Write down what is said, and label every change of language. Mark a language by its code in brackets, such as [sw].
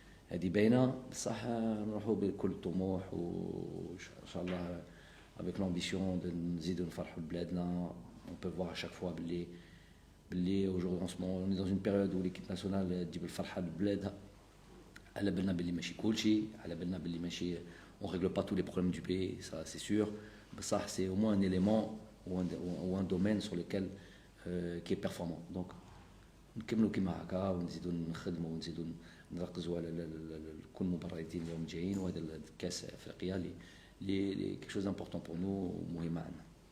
[ar] هذه باينه بصح نروحوا بكل طموح وان شاء الله [fr] avec l'ambition de [ar] نزيدوا نفرحوا بلادنا. [fr] On peut voir à chaque fois باللي aujourd'hui en ce moment on est dans une période où l'équipe nationale [ar] تجيب الفرحه لبلادها. على بالنا باللي ماشي [fr] كلشي على بالنا باللي ماشي on règle pas tous les problèmes du pays, ça c'est sûr, بصح c'est au moins un élément ou un domaine sur lequel qui est performant. [ar] Donc نكملوا كيما هكا ونزيدوا نخدموا ونزيدوا نركزوا على كل مباراتين اليوم جايين. وهذا الكاس افريقيا اللي [fr] quelque chose d'important pour nous [ar] ومهم عندنا.